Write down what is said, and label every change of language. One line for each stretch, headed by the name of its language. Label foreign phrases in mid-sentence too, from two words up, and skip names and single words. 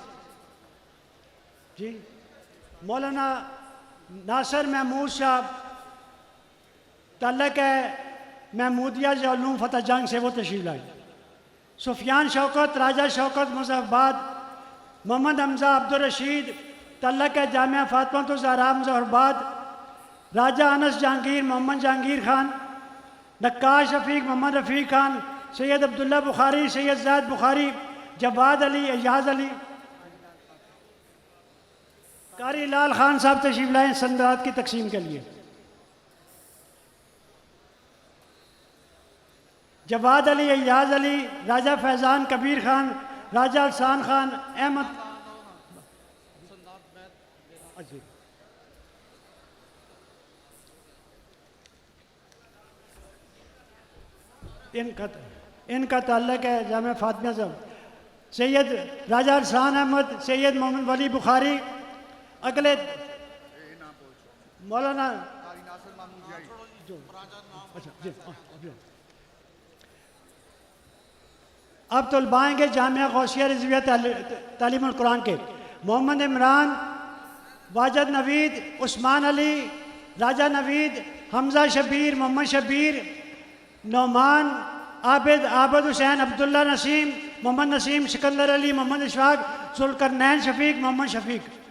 Urdu: جی مولانا ناصر محمود صاحب، تعلق ہے محمودیہ ضیاء العلوم فتح جنگ سے، وہ تشریف لائے. سفیان شوکت، راجہ شوکت مظفرآباد، محمد حمزہ عبدالرشید، تعلق ہے جامعہ فاطمہ زہرا مظفرآباد، راجہ انس جہانگیر، محمد جہانگیر خان، نقاش رفیق، محمد رفیق خان، سید عبداللہ بخاری، سید زید بخاری، جواد علی، اعجاز علی. قاری لال خان صاحب تشریف لائیں سندات کی تقسیم کے لیے. جواد علی، اعجاز علی، راجہ فیضان کبیر خان، راجہ احسان خان، احمد ان کا تعلق ہے جامعہ فاطمہ صاحب. سید راجہ احسان احمد، سید محمد ولی بخاری. اگلے مولانا اب طلبائیں گے جامعہ غوثیہ رضویہ تعلیم القرآن کے محمد عمران، واجد نوید، عثمان علی، راجہ نوید، حمزہ شبیر، محمد شبیر، نعمان عابد، عابد حسین، عبداللہ نسیم، محمد نسیم، سکندر علی، محمد اشفاق، ذوالقرنین شفیق، محمد شفیق.